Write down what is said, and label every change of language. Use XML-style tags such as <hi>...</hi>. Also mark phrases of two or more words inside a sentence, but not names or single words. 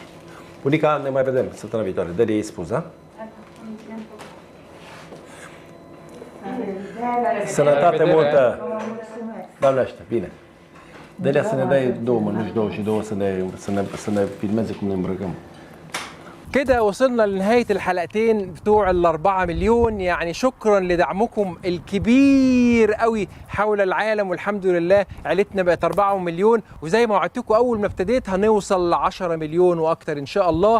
<ro>Bunica, ne mai vedem săptămâna viitoare. Dă-le ei spus, da? Sănătate multă! Doamne ajută, bine. Delia să ne dai 2 mănuși, 2 și 2 să ne filmeze cum ne îmbrăcăm.</ro> <ar>كده وصلنا لنهاية الحلقتين بتوع ال4 مليون. يعني شكرا لدعمكم الكبير قوي حول العالم، والحمد لله عيلتنا بقت 4 مليون، وزي ما وعدتكم اول ما ابتديت هنوصل ل10 مليون واكتر ان شاء الله.</ar>